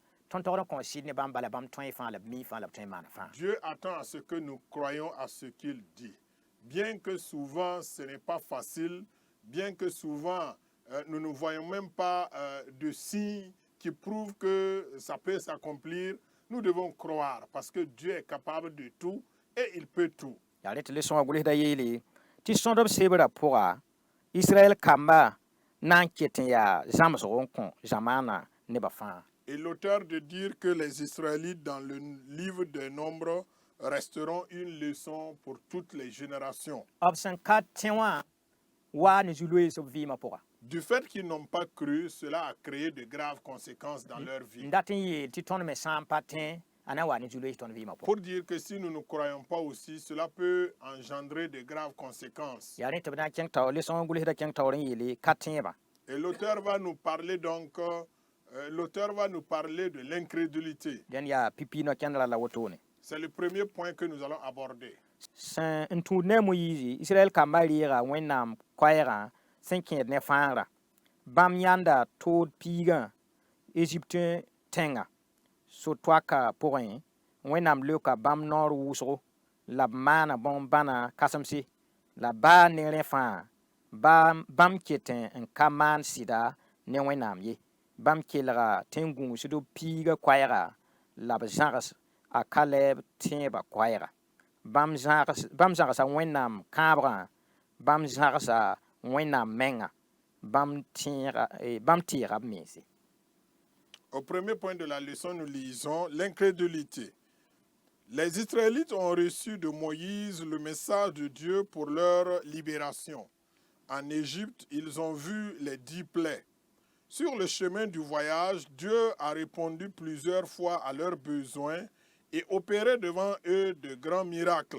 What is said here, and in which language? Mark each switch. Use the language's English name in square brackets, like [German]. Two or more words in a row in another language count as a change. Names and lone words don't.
[Mossi] tõnd togd n kõ sɩd ne bãmb bala bãmb tõe fãa la b mi fãa la b tõe n maan fãa. [French] Dieu attend à ce que nous croyions à ce qu'il dit. Bien que souvent ce n'est pas facile, bien que souvent nous ne voyons même pas de signes qui prouvent que ça peut s'accomplir, nous devons croire parce que Dieu est capable de tout et il peut tout. [Mossi] yaa rẽ tɩ le sõa gʋlsda yeele tɩ sõdb sebrã pʋga Israɛl kamba na n ket n yaa zãmsg n kõ zamaana nebã fãa. [French] Et l'auteur de dire que les Israélites dans le livre des Nombres resteront une leçon pour toutes les générations. [Mossi] B sẽn ka tẽ wã waa ne zu-loees b vɩɩmã pʋga. [French] Du fait qu'ils n'ont pas cru, cela a créé de graves conséquences dans leur vie. [Mossi] n dat n yeel tɩ tõnd me sã n pa tẽ a na n wa ne zu-loees tõnd vɩɩmã pʋga. [French] Pour dire que si nous ne croyons pas aussi, cela peut engendrer de graves conséquences. [Mossi] yaa rẽ tɩ b na n kẽng taoor le sõng gʋlsda kẽng taoor n yeele ka tẽebã. [French] Et l'auteur va nous parler donc, l'auteur va nous parler de l'incrédulité. [Mossi] dẽn yaa pipiinã kẽndra la wotone. [French] C'est le premier point que nous allons aborder. [Mossi] sẽn n tũud ne a moyiizi Israɛl kambã reega wẽnnaam koɛɛgã sẽn kẽed ne fãagrã bãmb yãnda tood piigã Egypte tẽngã so-toaka pʋgẽ wẽnnaam leoka bãmb noor wʋsgo la b maana bõn-bãna kãsemse la baa ne rẽ fãa bãmb ket n ka maan sɩda ne wẽnnaam ye. Bãmb kelga tẽn gũusd b piigã koɛɛga la b zãgs a Kalɛɛb tẽebã koɛɛga. Bãmb zãgsa wẽnnaam kãabgã bãmb zãgsa wẽnnaam menga bãmb tɩɩga b mense. [French] Au premier point de la leçon, nous lisons l'incrédulité. Les Israélites ont reçu de Moïse le message de Dieu pour leur libération. En Égypte, ils ont vu les 10 plaies. Sur le chemin du voyage, Dieu a répondu plusieurs fois à leurs besoins et opéré devant eux de grands miracles.